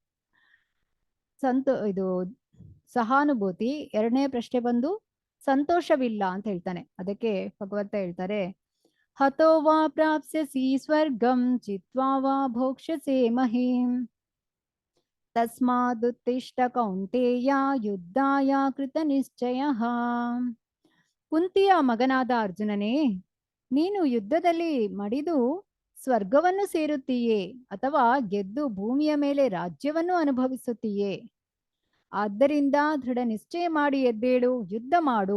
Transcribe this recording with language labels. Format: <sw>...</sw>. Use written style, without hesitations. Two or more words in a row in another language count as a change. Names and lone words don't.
<kn>ಇದು ಸಹಾನುಭೂತಿ, ಎರಡನೇ ಪ್ರಶ್ನೆ ಬಂದು ಸಂತೋಷವಿಲ್ಲ ಅಂತ ಹೇಳ್ತಾನೆ. ಅದಕ್ಕೆ ಭಗವಂತ ಹೇಳ್ತಾರೆ,</kn> <sa>ಹತೋ ವಾ ಪ್ರಾಪ್ಸ್ಯಸಿ ಸ್ವರ್ಗಂ ಚಿತ್ವಾ ವಾ ಭೋಕ್ಷ್ಯಸೆ ಮಹೀಂ ತಸ್ಮಾದುತ್ತಿಷ್ಠ ಕೌಂತೇಯ ಯುದ್ಧಾಯ ಕೃತ ನಿಶ್ಚಯಃ.</sa> <kn>ಕುಂತಿಯ ಮಗನಾದ ಅರ್ಜುನನೇ, ನೀನು ಯುದ್ಧದಲ್ಲಿ ಮಡಿದು ಸ್ವರ್ಗವನ್ನು ಸೇರುತ್ತೀಯೇ ಅಥವಾ ಗೆದ್ದು ಭೂಮಿಯ ಮೇಲೆ ರಾಜ್ಯವನ್ನು ಅನುಭವಿಸುತ್ತೀಯೇ? ಆದ್ದರಿಂದ ದೃಢ ನಿಶ್ಚಯ ಮಾಡಿ ಎದ್ದೇಳು, ಯುದ್ಧ ಮಾಡು.</kn>